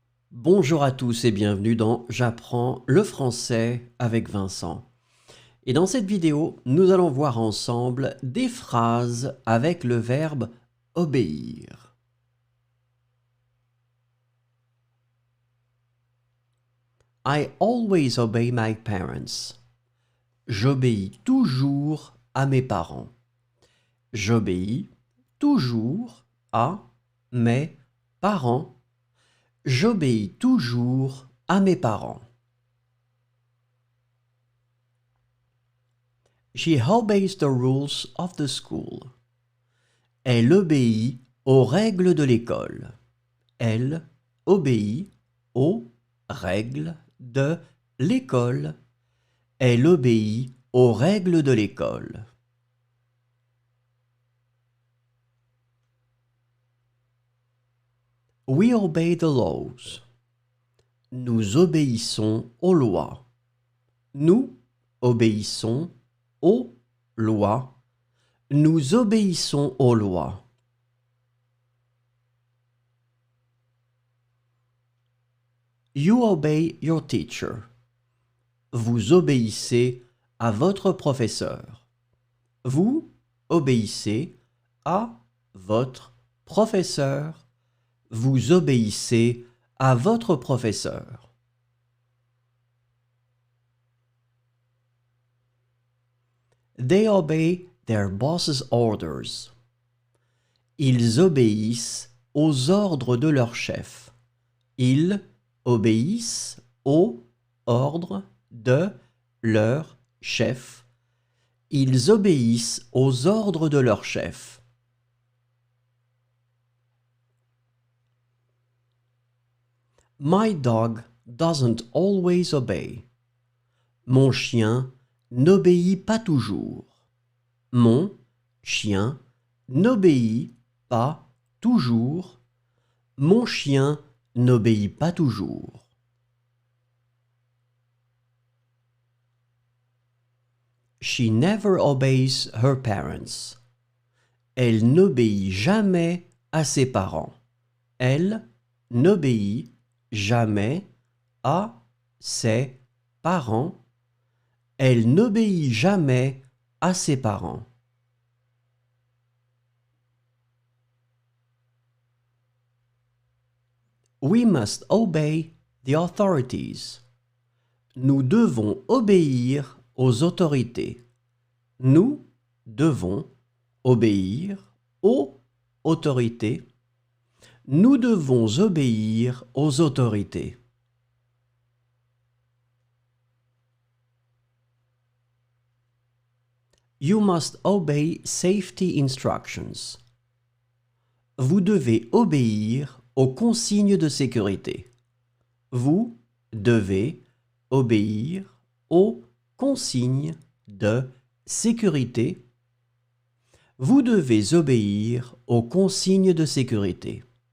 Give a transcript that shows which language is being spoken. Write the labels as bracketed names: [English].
[French] Bonjour à tous et bienvenue dans J'apprends le français avec Vincent. Et dans cette vidéo, nous allons voir ensemble des phrases avec le verbe obéir. [English] I always obey my parents. [French] J'obéis toujours à mes parents. J'obéis toujours à mes parents. J'obéis toujours à mes parents. [English] She obeys the rules of the school. [French] Elle obéit aux règles de l'école. Elle obéit aux règles de l'école. Elle obéit aux règles de l'école. [English] We obey the laws. [French] Nous obéissons aux lois. Nous obéissons aux lois. Nous obéissons aux lois. [English] You obey your teacher. [French] Vous obéissez à votre professeur. Vous obéissez à votre professeur. Vous obéissez à votre professeur. [English] They obey their boss's orders. [French] Ils obéissent aux ordres de leur chef. Ils obéissent aux ordres de leur chef. Ils obéissent aux ordres de leur chef. [English] My dog doesn't always obey. [French] Mon chien n'obéit pas toujours. Mon chien n'obéit pas toujours. Mon chien n'obéit pas toujours. [English] She never obeys her parents. [French] Elle n'obéit jamais à ses parents. Elle n'obéit jamais à ses parents. Elle n'obéit jamais à ses parents. [English] We must obey the authorities. [French] Nous devons obéir aux autorités. Nous devons obéir aux autorités. Nous devons obéir aux autorités. [English] You must obey safety instructions. [French] Vous devez obéir aux consignes de sécurité. Vous devez obéir aux consignes de sécurité. Vous devez obéir aux consignes de sécurité.